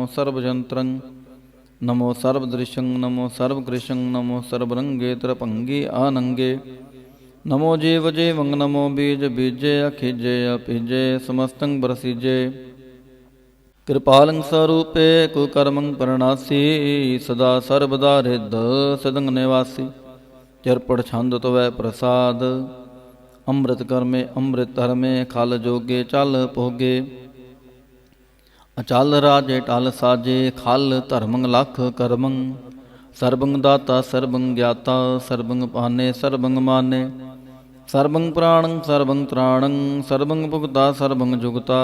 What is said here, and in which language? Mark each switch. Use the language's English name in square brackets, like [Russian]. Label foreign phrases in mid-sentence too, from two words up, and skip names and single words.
[Braj] सर्व जंत्रं नमो सर्व दृश्यं नमो सर्व कृशं नमो सर्व रंगे त्रपंगी आनंगे नमो जीव जीवं नमो बीज बीजे अखिजे अपीजे समस्तं प्रसीजे कृपालं स्वरूपे कुकर्मं परणासी सदा सर्वदा हृद सदंग निवासी चरपड़ छंद तवै प्रसाद ਅੰਮ੍ਰਿਤ ਕਰਮੇ ਅੰਮ੍ਰਿਤ ਧਰਮੇ ਖਲ ਜੋਗੇ ਚਲ ਭੋਗੇ। ਅਚਲ ਰਾਜੇ ਟਲ ਸਾਜੇ ਖਲ ਧਰਮੰ ਲਖ ਕਰਮੰ। ਸਰਬੰ ਦਾਤਾ ਸਰਬੰ ਗਿਆਤਾ ਸਰਬੰ ਪਾਨੇ ਸਰਬੰ ਮਾਨੇ। ਸਰਬੰ ਪ੍ਰਾਣੰ ਸਰਬੰ ਤ੍ਰਾਣੰ ਸਰਬੰ ਭੁਗਤਾ ਸਰਬੰ ਜੁਗਤਾ।